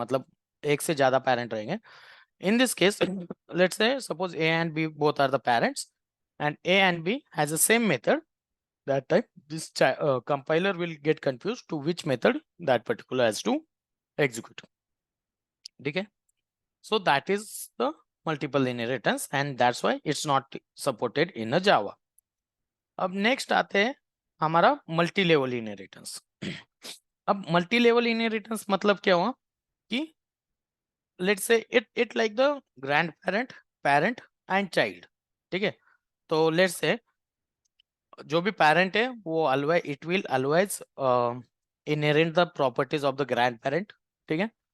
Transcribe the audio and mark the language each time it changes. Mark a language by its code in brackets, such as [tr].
[hi] मतलब एक से ज्यादा पेरेंट रहेंगे। [en] In this case, let's say suppose A and B both are the parents, and A and B has the same method. That time, this compiler will get confused to which method that particular has to execute. Okay, so that is the multiple inheritance, and that's why it's not supported in a Java. [hi] अब next आते हैं हमारा multi level inheritance. अब multi level inheritance मतलब क्या हुआ कि [en] let's say it like the grand parent, parent and child, [hi] ठीक है। [en] तो let's say [hi] जो भी पेरेंट है वो [en] always it will always inherit the properties of the grand parent, [hi] ठीक है।